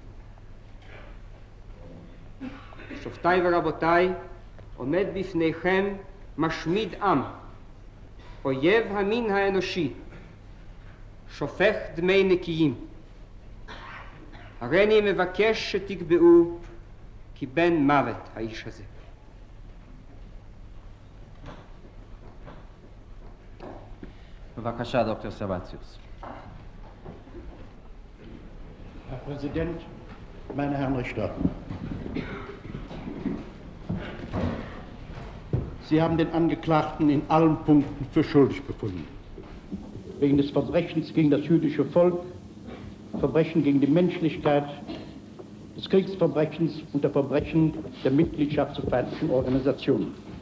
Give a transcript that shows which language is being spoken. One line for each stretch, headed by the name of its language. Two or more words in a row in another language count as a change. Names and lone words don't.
Hebrew: שופטיי ורבותיי, עומד בפניכם משמיד עם, אויב המין האנושי, שופך דמי נקיים. הריני מבקש שתקבעו כי בן מוות האיש הזה. בבקשה, דוקטור סרבציוס.
German: Herr Präsident, meine Herren Richter. Sie haben den Angeklagten in allen Punkten für schuldig befunden. Wegen des Verbrechens gegen das jüdische Volk, Verbrechen gegen die Menschlichkeit, des Kriegsverbrechens und der Verbrechen der Mitgliedschaft zu feindlichen Organisationen.